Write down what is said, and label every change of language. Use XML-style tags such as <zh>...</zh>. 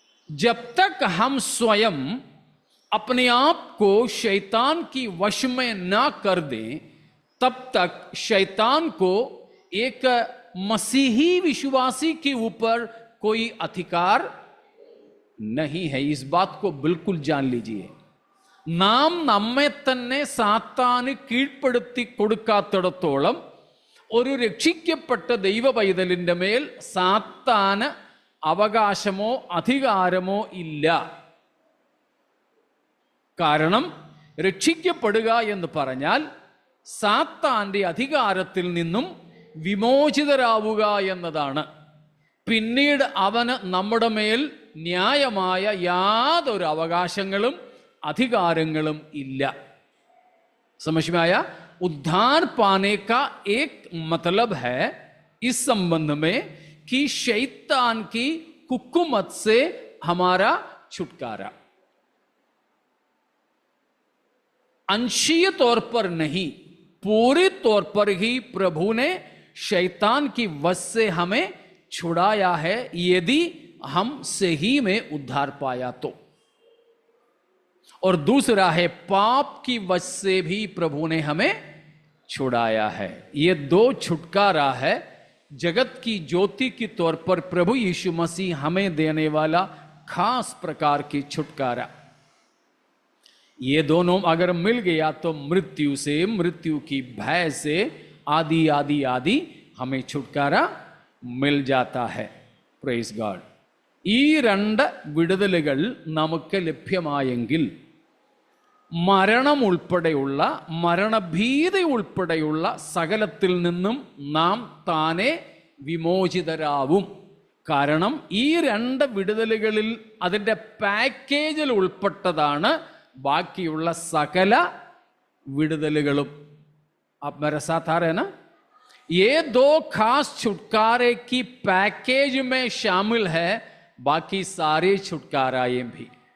<hi>जब तक हम स्वयं अपने आप को शैतान की वश में ना कर दें, तब तक शैतान को एक मसीही विश्वासी के ऊपर कोई अधिकार नहीं है। इस बात को बिल्कुल जान लीजिए।</hi> <ml>നാം നമ്മെ തന്നെ സാത്താന് കീഴ്പ്പെടുത്തി കൊടുക്കാത്തിടത്തോളം ഒരു രക്ഷിക്കപ്പെട്ട ദൈവ പൈതലിന്റെ മേൽ സാത്താന് അവകാശമോ അധികാരമോ ഇല്ല. കാരണം രക്ഷിക്കപ്പെടുക എന്ന് പറഞ്ഞാൽ സാത്താന്റെ അധികാരത്തിൽ നിന്നും വിമോചിതരാവുക എന്നതാണ്. പിന്നീട് അവന് നമ്മുടെ മേൽ ന്യായമായ യാതൊരു അവകാശങ്ങളും अधिकारंगलम इल्ला.</ml> <hi>समझ में आया? उद्धार पाने का एक मतलब है इस संबंध में कि शैतान की हुकूमत से हमारा छुटकारा। अंशीय तौर पर नहीं, पूरे तौर पर ही प्रभु ने शैतान की वश से हमें छुड़ाया है, यदि हम सही में उद्धार पाया तो। और दूसरा है पाप की वश से भी प्रभु ने हमें छुड़ाया है। ये दो छुटकारा है जगत की ज्योति के तौर पर प्रभु यीशु मसीह हमें देने वाला खास प्रकार की छुटकारा। ये दोनों अगर मिल गया तो मृत्यु से, मृत्यु की भय से आदि आदि आदि हमें छुटकारा मिल जाता है.</hi> <en>Praise God.</en> <ml>ഈ രണ്ട് വിടുതലുകൾ നമുക്ക് ലഭ്യമായെങ്കിൽ മരണം ഉൾപ്പെടെയുള്ള, മരണഭീതി ഉൾപ്പെടെയുള്ള സകലത്തിൽ നിന്നും നാം താനെ വിമോചിതരാവും. കാരണം ഈ രണ്ട് വിടുതലുകളിൽ അതിൻ്റെ പാക്കേജിൽ ഉൾപ്പെട്ടതാണ് ബാക്കിയുള്ള സകല വിടുതലുകളും.</ml> <hi>आप मेरे साथ आ रहे हैं ना? ये दो खास छुटकारे की पैकेज में शामिल है बाकी सारे छुटकाराएं भी.</hi>